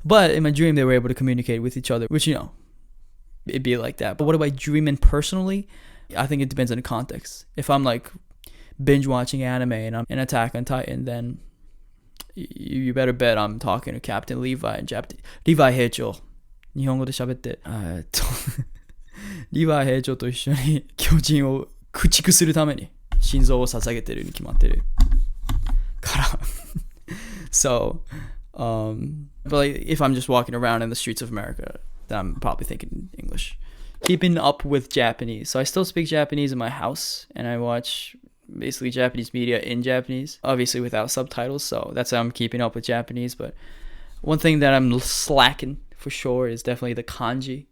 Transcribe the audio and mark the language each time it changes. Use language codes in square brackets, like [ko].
[en] But in my dream, they were able to communicate with each other, which, it'd be like that. But what about dreaming personally? I think it depends on the context. If I'm like binge watching anime and I'm in Attack on Titan, then you better bet I'm talking to Captain Levi in Japanese. [ja] Levi 兵長、日本語で喋って、リヴァイ兵長と一緒に巨人を駆逐するために心臓を捧げてるに決まってるから。 [en] So, but like, if I'm just walking around in the streets of America, then I'm probably thinking English. Keeping up with Japanese. So I still speak Japanese in my house, and I watch basically Japanese media in Japanese, obviously without subtitles. So that's how I'm keeping up with Japanese. But one thing that I'm slacking for sure is definitely the kanji.